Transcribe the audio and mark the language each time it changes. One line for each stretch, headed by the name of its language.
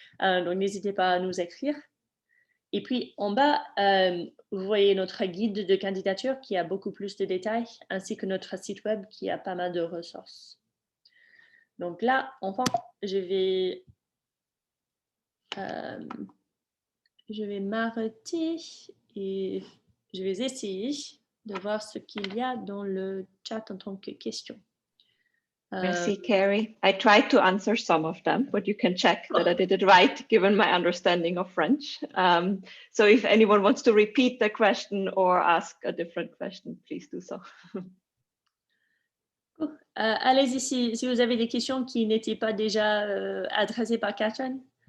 French: Donc, n'hésitez pas à nous écrire. Et puis, en bas, vous voyez notre guide de candidature qui a beaucoup plus de détails, ainsi que notre site web qui a pas mal de ressources. Donc là, enfin, je vais m'arrêter et je vais essayer de voir ce qu'il y a dans le chat en tant que question. Merci, Carrie.
English: I tried to answer some of them, but you can check that I did it right, given my understanding of French. So if anyone wants to repeat the question or ask a different question, please do so.
French: Allez-y si vous avez des questions qui n'étaient pas déjà adressées par Catherine.